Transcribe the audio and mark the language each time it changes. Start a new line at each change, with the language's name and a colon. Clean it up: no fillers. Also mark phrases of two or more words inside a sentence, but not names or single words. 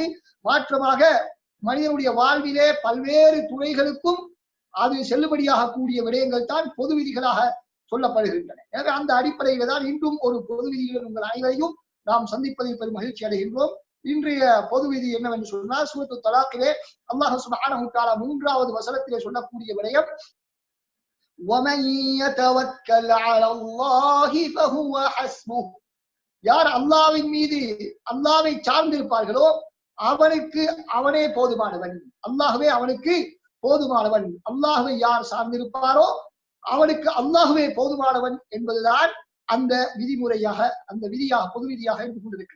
Tamil: மாற்றமாக மனிதனுடைய வாழ்விலே பல்வேறு துறைகளுக்கும் அது செல்லுபடியாக கூடிய விடயங்கள் தான் பொது விதிகளாக சொல்லப்படுகின்றன. எனவே அந்த அடிப்படையில தான் இன்றும் ஒரு பொது விதிகள் உங்கள் அனைவரையும் நாம் சந்திப்பதில் பெரும் மகிழ்ச்சி அடைகின்றோம். இன்றைய பொது விதி என்னவென்று சொன்னால், சூரத்து தலாக்கிலே
Arabic: الله سبحانه و تعالى
Tamil: 3வது வசனத்திலே சொல்லக்கூடிய விடயம்,
Arabic: وَمَن يَتَوَكَّلْ عَلَى اللَّهِ فَهُوَ حَسْبُهُ,
Tamil: யார் அல்லாஹ்வின் மீது அல்லாஹ்வை சார்ந்திருப்பார்களோ அவனுக்கு அவனே போதுமானவன், அல்லாஹ்வே அவனுக்கு போதுமானவன். அல்லாஹ்வை யார் சார்ந்திருப்பாரோ அவனுக்கு அல்லாஹ்வே போதுமானவன் என்பதுதான் அந்த விதிமுறையாக, அந்த விதியாக, பொது விதியாக இருந்து கொண்டிருக்கிறது.